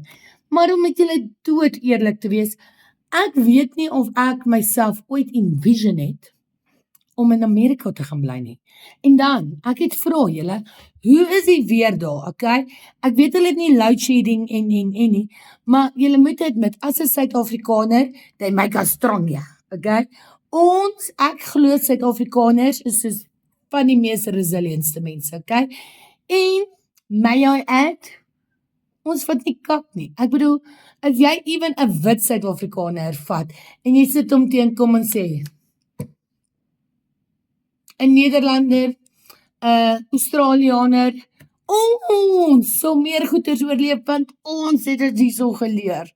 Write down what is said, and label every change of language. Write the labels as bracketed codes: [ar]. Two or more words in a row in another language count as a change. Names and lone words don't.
[af] Maar om met julle dood eerlik te wees, ek weet nie of ek myself ooit envision het om in Amerika te gaan bly nie. En dan, ek het vra julle, hoe is die weer daar, okay? Ek weet hulle het nie [en] load shedding [af] en nie, maar julle moet admit, as 'n Suid-Afrikaner, [en] they make us strong, [af] ja, okay? Ek glo Suid-Afrikaners is van die mees resilientste mense, okay? En, [en] may I add, [af] ons vat nie kak nie. Ek bedoel, as jy even 'n wit Suid-Afrikaner vat, en jy sit hom teenkom en sê, 'n Nederlander, Australianer. Ons sal meer goeders oorleef, want ons het dit hierso geleer.